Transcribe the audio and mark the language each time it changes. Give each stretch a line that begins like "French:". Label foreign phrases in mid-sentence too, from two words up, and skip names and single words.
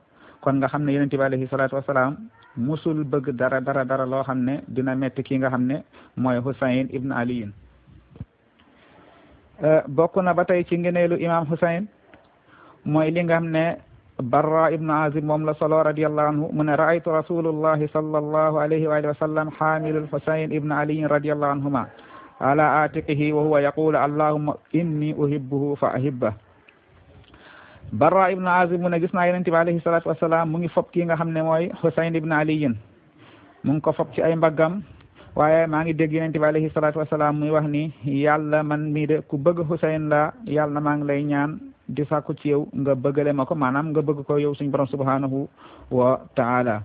Wolof: kon nga xam ne yonent bi
Arabic: عليه الصلاة والسلام
Wolof: musul bëgg dara loo xam ne dina metti ki nga xam ne mooy Husayn ibn Ali. bokk na ba tey ci ngeneelu imam Husayn mooy li nga xam ne Barra ibn Azib moom la solo
Arabic: رضي الله عنه
Wolof: mu ne
Arabic: رأيت رسول الله صلى الله عليه وعلى آله وسلم حاملا الحسين بن علي رضي الله عنهما على عاتقه وهو يقول اللهم إني أحبه فأحبه.
Wolof: Barra ibn Azib mu ne gis naa yonent bi
Arabic: عليه الصلاة والسلام
Wolof: mu ngi fob kii nga xam ne mooy Husayn ibn Ali mu ngi ko fob ci ay mbaggam waaye maa ngi dégg yonent bi
Arabic: عليه الصلاة والسلام
Wolof: muy wax ni yàlla man mii de ku bëgg Husayn la yàlla maa ngi lay ñaan di sàkku ci yow nga bëggale ma ko maanaam nga bëgg ko yow suñu borom
Arabic: سبحانه وتعالى.